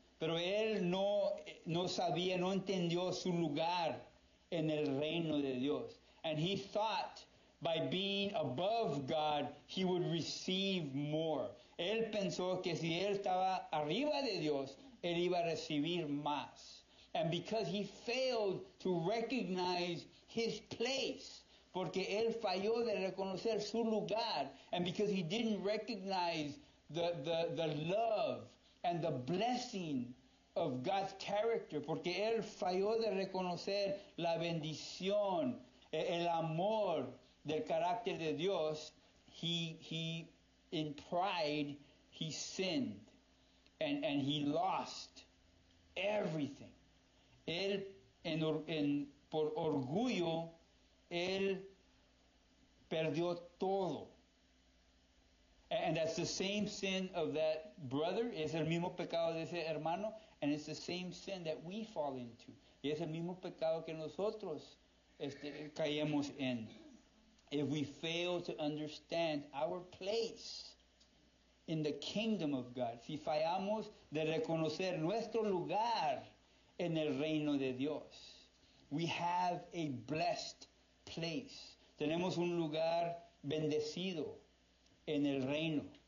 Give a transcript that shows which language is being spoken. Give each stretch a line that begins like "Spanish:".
Spanish: Pero él no sabía, no entendió su lugar en el reino de Dios.
English: And he thought by being above God, he would receive more.
Spanish: Él pensó que si él estaba arriba de Dios, él iba a recibir más.
English: And because he failed to recognize his place, porque él falló de reconocer su lugar, and because he didn't recognize the love and the blessing of God's character, porque él falló de reconocer la bendición, el amor del carácter de Dios, he in pride, he sinned, and he lost everything.
Spanish: Él, por orgullo, él perdió todo.
English: And that's the same sin of that brother.
Spanish: Es el mismo pecado de ese hermano.
English: And it's the same sin that we fall into.
Spanish: Y es el mismo pecado que nosotros caemos en.
English: If we fail to understand our place in the kingdom of God.
Spanish: Si fallamos de reconocer nuestro lugar en el reino de Dios. We have a blessed place. Tenemos un lugar bendecido en el reino.